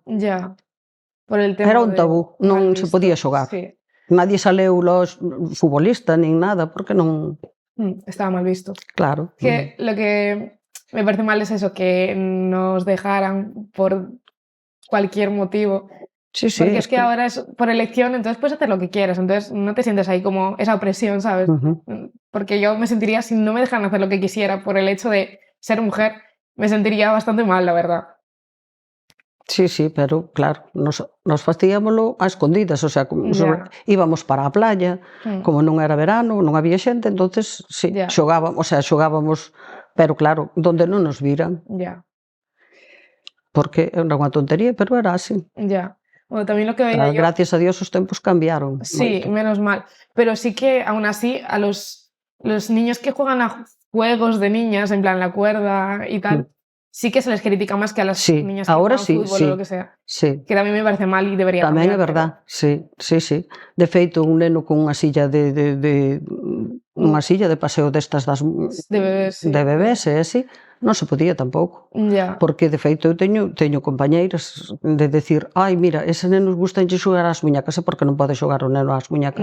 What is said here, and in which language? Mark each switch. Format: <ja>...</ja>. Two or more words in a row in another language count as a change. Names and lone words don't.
<es>Ya. Por el tema</es> <gl>Era un tabú, non se podía xogar.</gl> <es>Sí.</es> <gl>Nadie saleu futbolista nin nada, porque non...</gl> <es>Estaba mal visto. Claro. Que lo que me parece mal es eso, que nos dejaran por cualquier motivo. Sí, sí. Porque es que ahora es por elección, entonces puedes hacer lo que quieras, entonces no te sientes ahí como esa opresión, ¿sabes? Porque yo me sentiría, si no me dejan hacer lo que quisiera por el hecho de ser mujer, me sentiría bastante mal, la verdad.</es> <gl>Sí, sí, pero claro, nos facíamolo a escondidas, o sea, íbamos para a playa, como non era verano, non había xente, entonces sí, xogábamos, pero claro, donde non nos viran.</gl> <es>Ya.</es> <gl>Porque era unha tontería, pero era así.</gl> <es>Ya. Bueno, también lo que veía yo...</es> <gl>Gracias a Dios os tempos cambiaron.</gl> <es>Sí,</es> <gl>moito.</gl> <es>menos mal. Pero sí que, aún así, a los niños que juegan a juegos de niñas, en plan la cuerda y tal, sí que se les critica más que a las niñas que ahora juegan fútbol o lo que sea. Sí.</es> <gl>Que tamén me parece mal e debería Tamén cambiar. é verdad, sí. De feito, un neno con unha silla unha silla de paseo destas de bebés, e así, non se podía tampouco.</gl> <es>Ya.</es> <gl>Porque, de feito, eu teño compañeiras de decir, ai, mira, ese neno gustanlle xogar ás muñecas, é porque non pode xogar o neno ás muñecas.</gl>